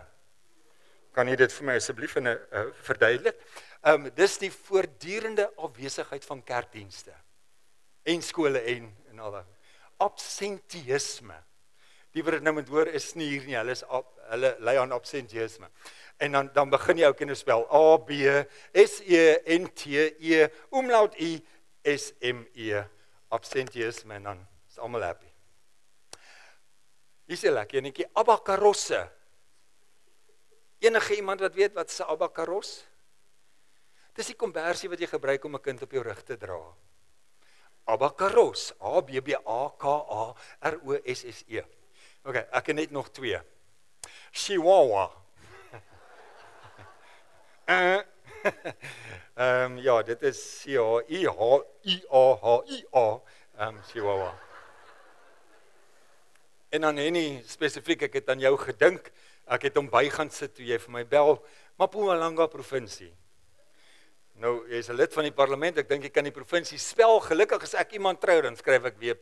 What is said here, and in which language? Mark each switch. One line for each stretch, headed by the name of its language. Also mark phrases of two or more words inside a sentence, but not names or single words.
Afrikaans: Kan jy dit vir my asseblief verduidelik? Dis die voortdurende afwesigheid van kerkdienste, en skole en al dat. Absenteïsme. Die wat dit nou moet hoor is nie hier nie, hulle lei aan absenteïsme. En dan begin jy ook in 'n spel, A, B, S, E, N, T, E, umlaut I, S, M, E, absenteïsme, en dan is almal happy. Hier is 'n lekker enetjie, abakarosse. Enige iemand wat weet wat se abakaros? Dis die kombersie wat jy gebruik om 'n kind op jou rug te dra. Abakaros, A-B-B-A-K-A-R-O-S-S-E. Ok, ek het net nog 2. Chihuahua. Ja, dit is C-H-I-H-I-A-H-I-A, Chihuahua. En dan Henny, spesifiek, ek het aan jou gedink, ek het hom by gaan sit toe jy vir my bel, Mpumalanga provinsie. Nou, jy is 'n lid van die parlement, ek dink jy kan die provinsie spel, gelukkig as ek iemand trou, dan skryf ek WP.